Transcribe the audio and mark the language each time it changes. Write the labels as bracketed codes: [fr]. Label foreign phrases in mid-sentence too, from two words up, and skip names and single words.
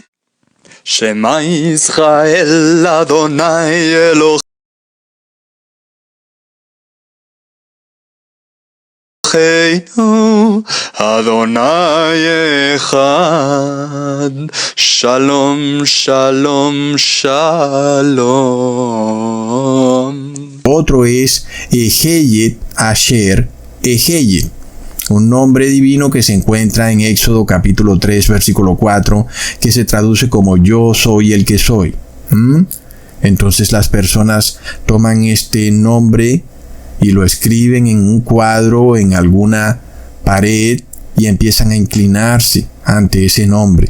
[he] שמע ישראל אדני אלהינו אדני אחד. שלום, שלום, שלום. [es] Otro es Eheyet Asher Eheyet, un nombre divino que se encuentra en Éxodo capítulo 3 versículo 4, que se traduce como yo soy el que soy. Entonces las personas toman este nombre y lo escriben en un cuadro, en alguna pared, y empiezan a inclinarse ante ese nombre.